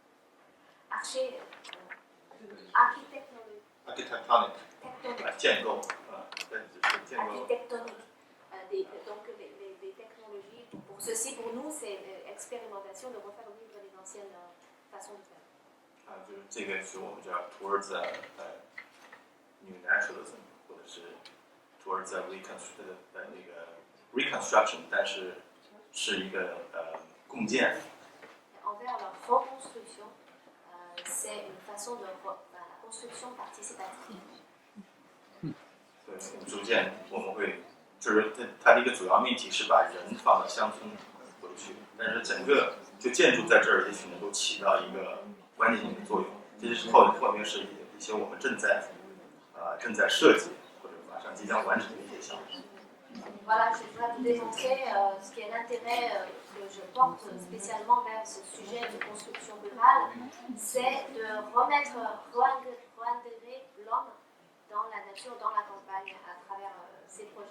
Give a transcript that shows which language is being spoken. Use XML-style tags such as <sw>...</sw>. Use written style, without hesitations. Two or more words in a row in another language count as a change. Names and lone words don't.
<en>architectonic 建构</en> <fr>architectonique. Donc les technologies, pour ceci, pour nous, c'est l'expérimentation de refaire vivre les anciennes façons de faire.</fr> <zh>就是这个是我们叫</zh> <en>towards new naturalism，</en> <zh>或者是</zh> <en>towards reconstruction，</en> <zh>但是是一个共建。</zh> <fr>Envers la reconstruction, c'est une façon de la construction participative.</fr> <zh>对，逐渐我们会，就是它的一个主要命题是把人放到乡村回去，但是整个就建筑在这儿也许能够起到一个关键性的作用。这是后面是一些我们正在设计或者马上即将完成的一些项目。</zh> <fr>Voilà, je voudrais vous démontrer ce qui est l'intérêt que je porte spécialement vers ce sujet de construction rurale, c'est de réintégrer l'homme dans la nature, dans la campagne, à travers ces projets.</fr>